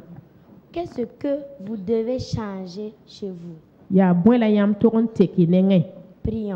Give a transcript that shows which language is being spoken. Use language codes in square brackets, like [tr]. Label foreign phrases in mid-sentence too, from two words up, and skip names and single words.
[fr] Qu'est-ce que vous devez changer chez vous? [mos] yaa bõe la yãmb tog n tek y nengẽ [fr] Prions.